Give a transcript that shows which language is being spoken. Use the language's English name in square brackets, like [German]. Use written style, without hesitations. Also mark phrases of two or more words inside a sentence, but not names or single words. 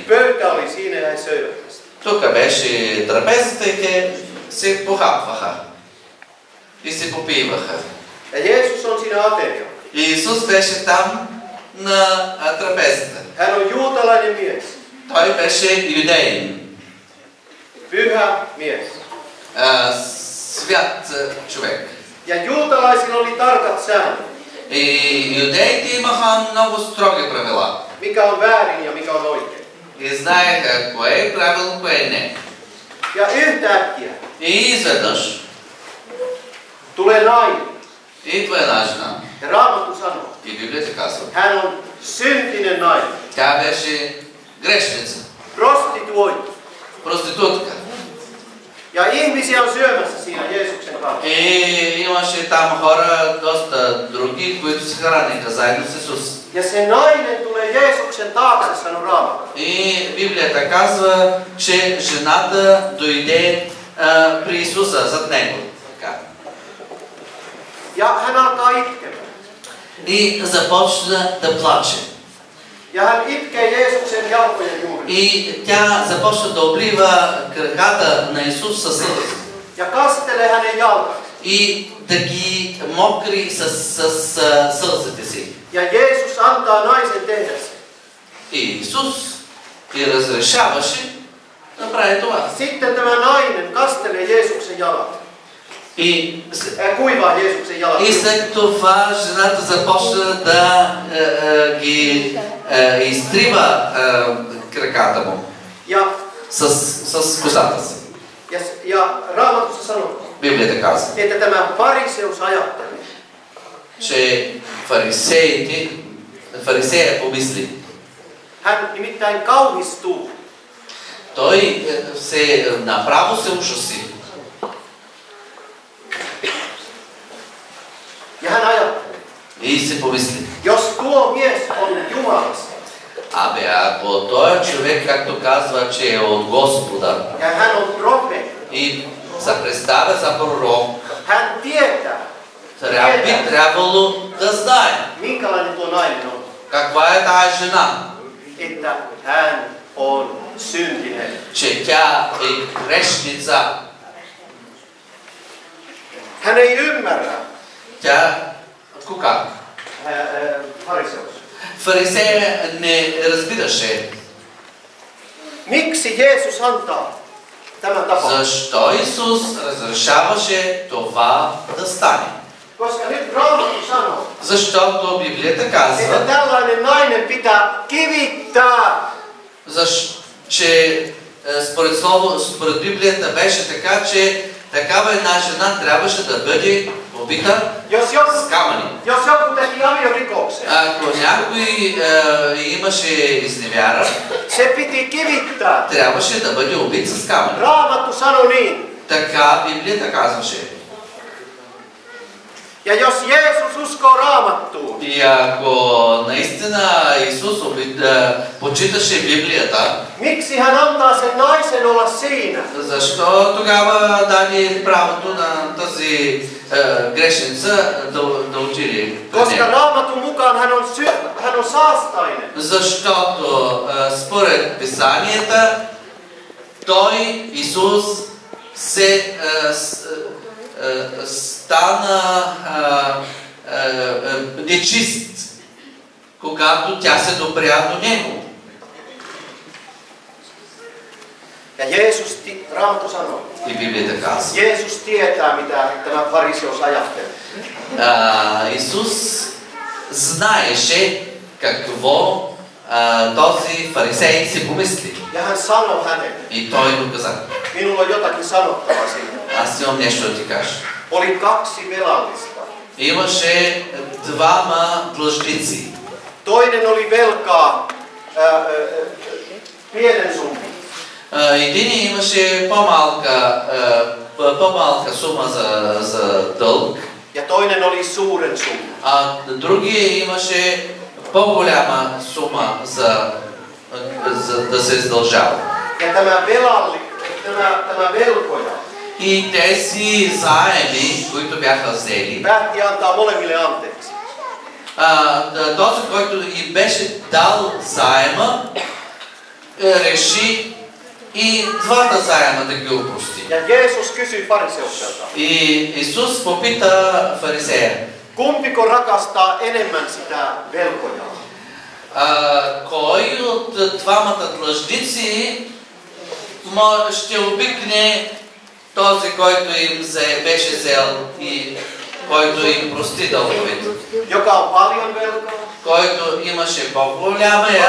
[Finnish] Pöytä oli siinä ja he söivät tästä. [Bulgarian] Тук беше трапезата и те се похапваха и се попиваха. [Finnish] Ja Jeesus on siinä aterialla. [Bulgarian] И Исус беше там на трапезата. [Finnish] Hän on juutalainen mies. [Bulgarian] Той беше юдеин, [Finnish] Pyhä mies. [Bulgarian] свят човек. [Finnish] Ja juutalaisilla oli tarkat säännöt. [Bulgarian] И юдеите имаха много строги правила. [Finnish] Mikä on väärin ja mikä on oikein. [Bulgarian] И знаеха кое е правилно, кое не. [Finnish] Ja yhtäkkiä [Bulgarian] И изведнъж [Finnish] tulee nainen. [Bulgarian] идва една жена. [Finnish] Ja Raamattu sanoo, [Bulgarian] И Библията казва, [Finnish] hän on syntinen nainen. [Bulgarian] тя беше грешница, [Finnish] Prostituoitu. [Bulgarian] проститутка. [Finnish] Ja ihmisiä on syömässä siinä Jeesuksen kanssa. [Bulgarian] И имаше там хора, доста други, които се храниха заедно с Исус. [Finnish] Ja se nainen tulee Jeesuksen taakse, sanoo Raamattu. [Bulgarian] И Библията казва, че жената дойде при Исуса зад него. Така. [Finnish] Ja hän alkaa itkemään. [Bulgarian] И започна да плаче. [Finnish] Ja Ja hän itkee Jeesuksen jalkojen juurella. [Bulgarian] И тя започна да облива краката на Исус със сълзи. [Finnish] Ja kastelee hänen jalkansa. [Bulgarian] И да ги мокри с сълзите си. [Finnish] Ja Jeesus antaa naisen tehdä sen. [Bulgarian] И Исус ги разрешаваше да прави това. [Finnish] Sitten tämä nainen kastelee Jeesuksen jalat. [Bulgarian] И [Finnish] Kuivaa Jeesuksen jalat. [Bulgarian] И след това жената започна да ги изтрива краката му с косата си. [Finnish] Ja Raamatussa sanoo, [Bulgarian] Библията казва, [Finnish] että tämä fariseus ajatteli, [Bulgarian] че фарисея помисли. [Finnish] Hän nimittäin kauhistuu. [Bulgarian] Той направо се ужаси. [Finnish] Ja hän ajatteli, [Bulgarian] И се помисли. [Finnish] jos tuo mies on Jumalasta, [Bulgarian] Абе, ако той човек, както казва, че е от Господа [Finnish] ja hän on profeetta, [Bulgarian] и се представя за пророк, [Finnish] hän tietää, [Bulgarian] би трябвало да знае [Finnish] minkälainen tuo nainen on. [Bulgarian] каква е тая жена, [Finnish] Että hän on syntinen. [Bulgarian] че тя е грешница. [Finnish] Hän ei ymmärrä, [Bulgarian] Тя, кога? [Finnish] fariseus. [Bulgarian] Фарисея не разбираше [Finnish] Miksi Jeesus antaa tämän tapahtuman? [Bulgarian] защо Исус разрешаваше това да стане. [Finnish] Koska nyt Raamattu sanoo, [Bulgarian] Защото Библията [Finnish] että [Bulgarian] казва, [Finnish] tällainen nainen pitää kivittää. [Bulgarian] че според Библията беше така, че такава една жена трябваше да бъде побита с камъни. [Finnish] Jos joku teki aviorikoksen, [Bulgarian] Ако някой имаше изневяра, [Finnish] se piti kivittää. [Bulgarian] трябваше да бъде убит с камъни. [Finnish] Raamattu sanoi niin. [Bulgarian] Така Библията казваше. [Finnish] Ja jos Jeesus uskoo Raamattuun, [Bulgarian] И ако наистина Исус почиташе Библията, [Finnish] miksi hän antaa sen naisen olla siinä? [Bulgarian] защо тогава даде правото на тази грешница да отиде? [Finnish] Koska Raamatun mukaan hän on saastainen. [Bulgarian] Защото според Писанията той, Исус, стана нечист, когато тя се допря до него. [Finnish] Ja Jeesus, Raamattu sanoo, [Bulgarian] И Библията казва. [Finnish] Jeesus tietää mitä tämä fariseus ajattelee. [Bulgarian] Исус знаеше какво този фарисей си помисли. [Finnish] Ja hän sanoi hänelle, [Bulgarian] И той му каза, [Finnish] minulla on jotakin sanottavaa siitä. [Bulgarian] аз имам нещо да ти кажа. [Finnish] Oli kaksi velallista. [Bulgarian] Имаше двама длъжници. [Finnish] Toinen oli velkaa pienen summan. [Bulgarian] Един имаше по-малка сума за дълг, [Finnish] Ja toinen oli suuren summan. [Bulgarian] а другия имаше по-голяма сума за да се издължава. [Finnish] Ja tämä velkoja [Bulgarian] И тези заеми, които бяха взели, [Finnish] päätti antaa molemmille anteeksi. [Bulgarian] този, който и беше дал заема, реши и двата заема да ги опрости. [Finnish] Ja Jeesus kysyi fariseukselta, [Bulgarian] И Исус попита фарисея, [Finnish] kumpiko rakastaa enemmän sitä velkojaa? [Bulgarian] кой от двамата длъжници ще обикне този, който им беше взел и който им прости дълговете? [Finnish] Joka on paljon velkaa? [Bulgarian] Който имаше по-голямия